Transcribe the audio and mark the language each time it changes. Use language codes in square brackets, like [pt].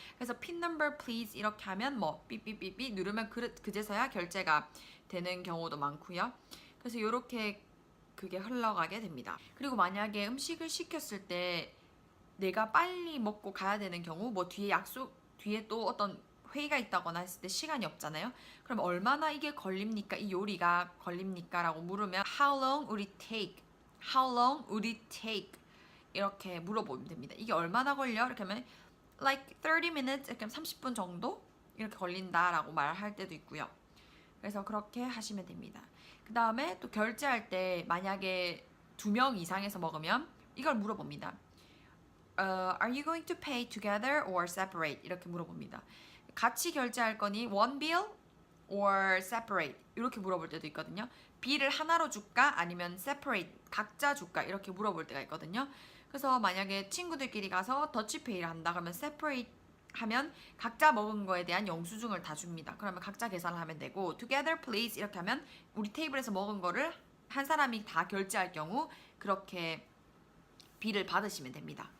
[ko] 그래서 핀 넘버 please 이렇게 하면 뭐 삐삐삐삐 누르면 그제서야 결제가 되는 경우도 많고요. 그래서 이렇게 그게 흘러가게 됩니다. 그리고 만약에 음식을 시켰을 때 내가 빨리 먹고 가야 되는 경우, 뭐 뒤에 또 어떤 회의가 있다거나 했을 때 시간이 없잖아요. 그럼 얼마나 이게 걸립니까? 이 요리가 걸립니까? 라고 물으면 [en] How long would it take? How long would it take? [ko] 이렇게 물어보면 됩니다. 이게 얼마나 걸려? 이렇게 하면 [en] like 30 minutes, [ko] 이렇게 하면 30분 정도? 이렇게 걸린다라고 말할 때도 있고요. 그래서 그렇게 하시면 됩니다. 그 다음에 또 결제할 때 만약에 2명 이상에서 먹으면 이걸 물어봅니다. [en] Are you going to pay together or separate? [ko] 이렇게 물어봅니다. 같이 결제할 거니 [en] one bill or separate? [ko] 이렇게 물어볼 때도 있거든요. 비를 하나로 줄까? 아니면 separate, 각자 줄까? 이렇게 물어볼 때가 있거든요. 그래서 만약에 친구들끼리 가서 더치페이를 한다 그러면 separate 하면 각자 먹은 거에 대한 영수증을 다 줍니다. 그러면 각자 계산을 하면 되고 [en] together please [ko] 이렇게 하면 우리 테이블에서 먹은 거를 한 사람이 다 결제할 경우 그렇게 비를 받으시면 됩니다.